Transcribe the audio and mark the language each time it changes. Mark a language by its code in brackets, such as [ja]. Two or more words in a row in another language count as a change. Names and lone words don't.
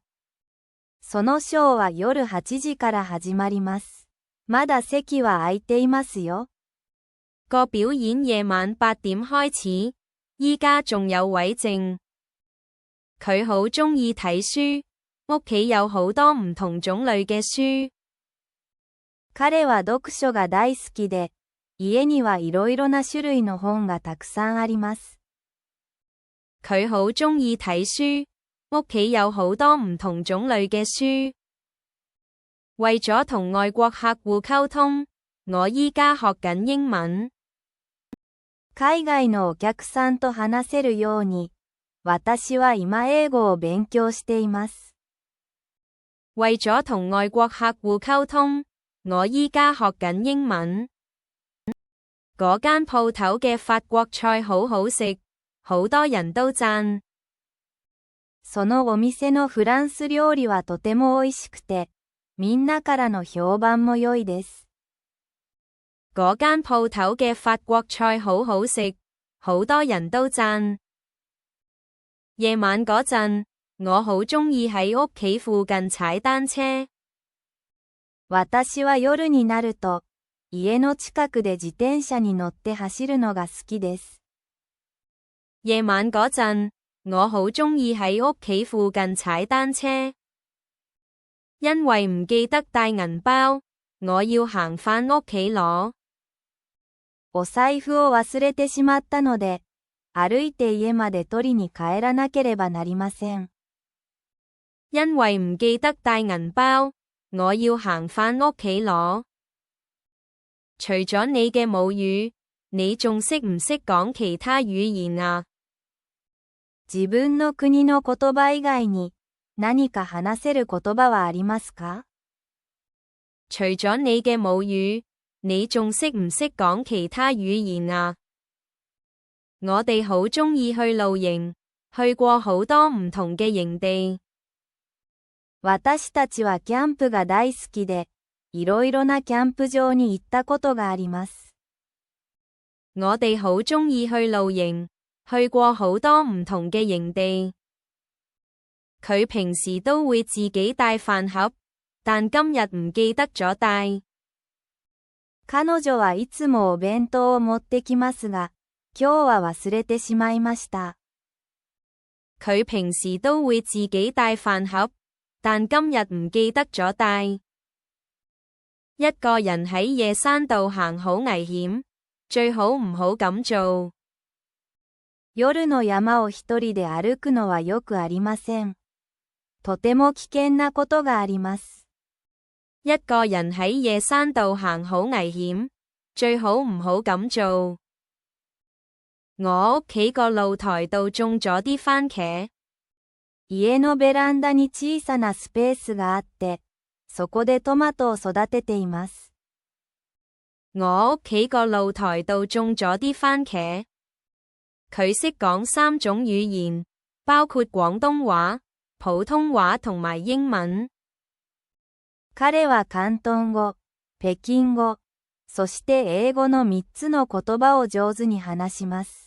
[ja] そのショーは夜8時から始まります。まだ席は空いていますよ。 [yue] 個表演夜晚8點開始，依家仲有位剩。佢好鍾意睇書，屋企有好多唔同種類嘅書。 [ja] 彼は読書が大好きで、家にはいろいろな種類の本がたくさんあります。 [yue] 佢好鍾意睇書，屋企有好多唔同種類嘅書。為咗同外國客戶溝通，我依家學緊英文。 [ja] 海外のお客さんと話せるように、私は今英語を勉強しています。 [yue] 為咗同外國客戶溝通，我依家學緊英文。嗰間鋪頭嘅法國菜好好食，好多人都讚。 [ja] そのお店のフランス料理はとても美味しくて、みんなからの評判も良いです。 [yue] 嗰間鋪頭嘅法國菜好好食，好多人都讚。夜晚嗰陣，我好鍾意喺屋企附近踩單車。 [ja] 私は夜になると、家の近くで自転車に乗って走るのが好きです。 [yue] 夜晚嗰陣，我好鍾意喺屋企附近踩單車。因為唔記得帶銀包，我要行返屋企攞。 [ja] お財布を忘れてしまったので、歩いて家まで取りに帰らなければなりません。 [yue] 因為唔記得帶銀包，我要行返屋企攞。除咗你嘅母語，你仲識唔識講其他語言啊？ [ja] 自分の国の言葉以外に、何か話せる言葉はありますか？ [yue] 除咗你嘅母語，你仲識唔識講其他語言啊？我哋好鍾意去露營，去過好多唔同嘅營地。 [ja] 私たちはキャンプが大好きで、いろいろなキャンプ場に行ったことがあります。 [yue] 我哋好鍾意去露營，去過好多唔同嘅營地。佢平時都會自己帶飯盒，但今日唔記得咗帶。 [ja] 彼女はいつもお弁当を持ってきますが、今日は忘れてしまいました。 [yue] 佢平時都會自己帶飯盒，但今日唔記得咗帶。一個人喺夜山度行好危險，最好唔好咁做。 [ja] 夜の山を一人で歩くのはよくありません。とても危険なことがあります。 [yue] 一個人喺夜山度行好危險，最好唔好咁做。我屋企個露台度種咗啲番茄。 [ja] 家のベランダに小さなスペースがあって、そこでトマトを育てています。 [yue] 我屋企個露台度種咗啲番茄。佢識講3種語言，包括廣東話、普通話同埋英文。 [ja] 彼は広東語、北京語、そして英語の3つの言葉を上手に話します。